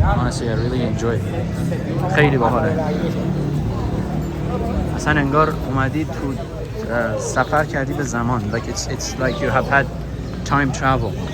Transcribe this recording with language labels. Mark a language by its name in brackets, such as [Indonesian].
[English] Honestly, I really enjoy it. [Persian] خیلی باحاله. اصلا انگار اومدی تو سفر کردی به زمان. [English] Like it's like you have had time travel.